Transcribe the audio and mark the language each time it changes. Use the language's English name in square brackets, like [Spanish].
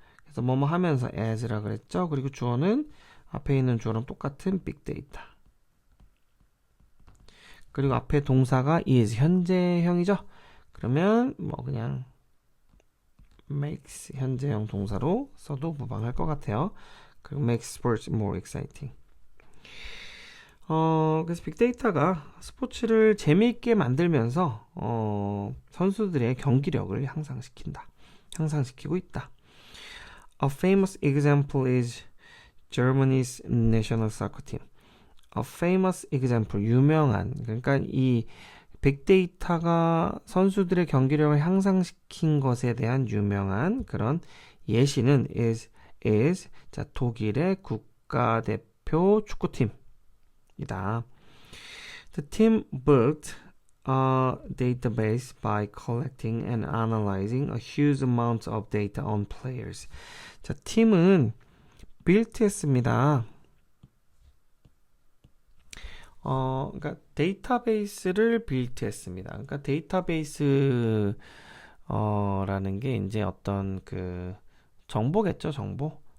[Korean] 그래서 뭐뭐 하면서 as라 그랬죠. 그리고 주어는 앞에 있는 주어랑 똑같은 빅데이터. 그리고 앞에 동사가 is 현재형이죠. 그러면 뭐 그냥 makes 현재형 동사로 써도 무방할 것 같아요. [English] 그리고 makes sports more exciting. [Korean] 그래서 빅데이터가 스포츠를 재미있게 만들면서 선수들의 경기력을 향상시키고 있다. [English] A famous example is Germany's national soccer team. A famous example, 유명한. [Korean] 그러니까 이 빅데이터가 선수들의 경기력을 향상시킨 것에 대한 유명한 그런 예시는 is 자, 독일의 국가대표 축구팀이다. [English] The team built a database by collecting and analyzing a huge amount of data on players. [Korean] 자, 팀은 built했습니다. 그러니까 데이터베이스를 빌트했습니다. 그러니까 데이터베이스 라는 게 이제 어떤 그 정보겠죠, 정보.